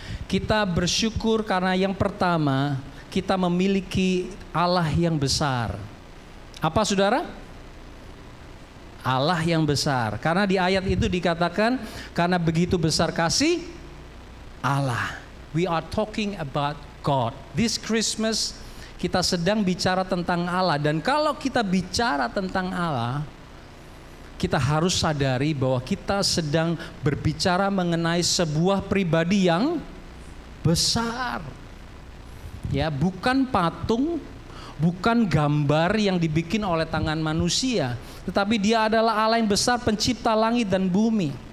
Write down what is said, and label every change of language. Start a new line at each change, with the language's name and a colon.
Indonesian: Kita bersyukur karena yang pertama, kita memiliki Allah yang besar. Apa saudara? Allah yang besar. Karena di ayat itu dikatakan, karena begitu besar kasih Allah.
English: We are talking about God. This Christmas
Indonesian: kita sedang bicara tentang Allah. Dan kalau kita bicara tentang Allah, kita harus sadari bahwa kita sedang berbicara mengenai sebuah pribadi yang besar. Ya, bukan patung, bukan gambar yang dibikin oleh tangan manusia, tetapi dia adalah Allah yang besar, pencipta langit dan bumi.